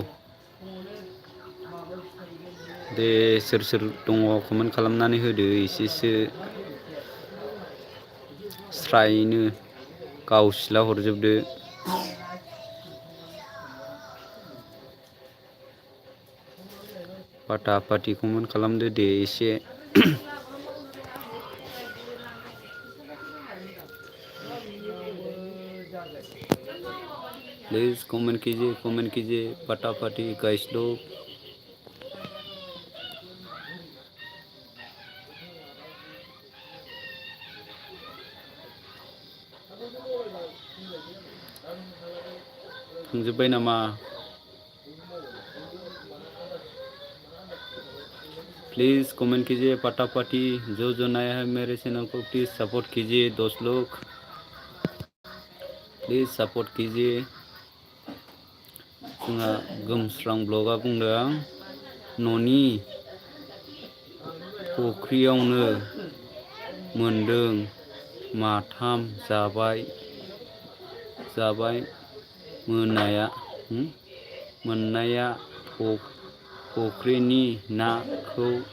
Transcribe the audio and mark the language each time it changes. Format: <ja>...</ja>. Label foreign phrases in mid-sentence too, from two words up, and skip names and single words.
<brx>दे सोर सोर दङ कमेन्ट खालामनानै होदो एसेसो स्रायनो गावसिला हरजोबदो। पाथा पाथि कमेन्ट खालामदो दे एसे।</brx> <hi>प्लीज कमेंट कीजिए फटाफटी गाइस लोग।</hi> <brx>थांजोब्बाय नामा?</brx> <hi>प्लीज़ कमेंट कीजिए फटाफटी। जो नया है मेरे चैनल को प्लीज़ सपोर्ट कीजिए दोस्त लोग, प्लीज़ सपोर्ट कीजिए।</hi> <brx>जोंहा गोमस्रां ब्लगआ बुंदों न'नि फुख्रियावनो मोनदों माथाम जाबाय मोननाया फुख्रिनि नाखौ</brx>